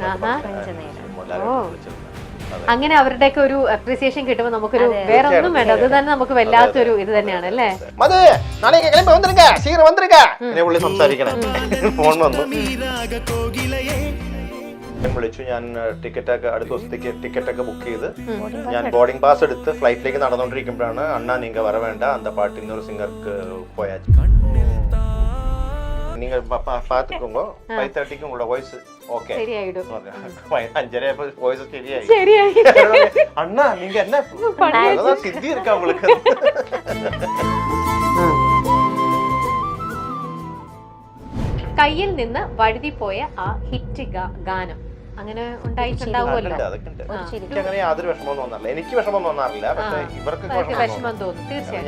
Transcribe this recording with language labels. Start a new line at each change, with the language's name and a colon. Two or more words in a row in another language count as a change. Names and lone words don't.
Malayalam: അങ്ങനെ അവരുടെയൊക്കെ ഒരു അപ്രീസിയേഷൻ കിട്ടുമ്പോൾ നമുക്കൊരു വേറെ ഒന്നും വേണ്ട, അത് തന്നെ നമുക്ക് വല്ലാത്തൊരു ഇത് തന്നെയാണ് അല്ലേ. ഫോൺ വന്നു, വിളിച്ചു. ഞാൻ ടിക്കറ്റൊക്കെ അടുത്ത ദിവസത്തേക്ക് ടിക്കറ്റൊക്കെ ബുക്ക് ചെയ്ത് ഞാൻ ബോർഡിംഗ് പാസ് എടുത്ത് ഫ്ലൈറ്റിലേക്ക് നടന്നുകൊണ്ടിരിക്കുമ്പോഴാണ്
Tamil: அண்ணா நீங்க வர வேண்ட அந்த பாட்டு இன்னொரு சிங்கருக்கு போயாச்சு. நீங்க பாத்துக்கோங்க 5:30க்கு உங்களோட வாய்ஸ் ஓகே
Malayalam: ശരിയായിടും. 5:30 வாய்ஸ் ശരിയായി.
Tamil: அண்ணா நீங்க என்ன அதான் சித்தி இருக்கா உங்களுக்கு.
Malayalam: കയ്യിൽ നിന്ന് വഴുതിപ്പോയ ആ ഹിറ്റ് ഗാനം അങ്ങനെ ഉണ്ടായിട്ടുണ്ടാവുമല്ലോ. അങ്ങനെ യാതൊരു വിഷമം തോന്നാറില്ല, എനിക്ക് വിഷമം തോന്നാറില്ല, പക്ഷെ ഇവർക്ക് വിഷമം തോന്നും തീർച്ചയായും.